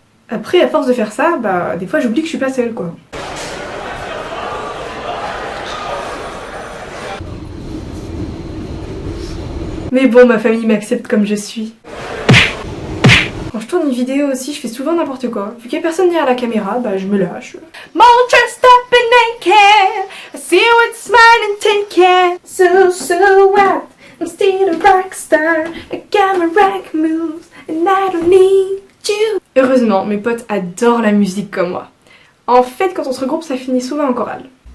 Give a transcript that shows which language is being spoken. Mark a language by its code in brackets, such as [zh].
[fr] Après, à force de faire ça, bah, des fois j'oublie que je suis pas seule, quoi. Mais bon, ma famille m'accepte comme je suis. Quand je tourne une vidéo aussi, je fais souvent n'importe quoi. Vu qu'il y a personne derrière la caméra, bah je me lâche. [en] More dressed up and naked, I see you with smile and take care. So what? I'm still a rock star. I got my rock moves and I don't need you. [fr] Heureusement, mes potes adorent la musique comme moi. En fait, quand on se regroupe, ça finit souvent en chorale.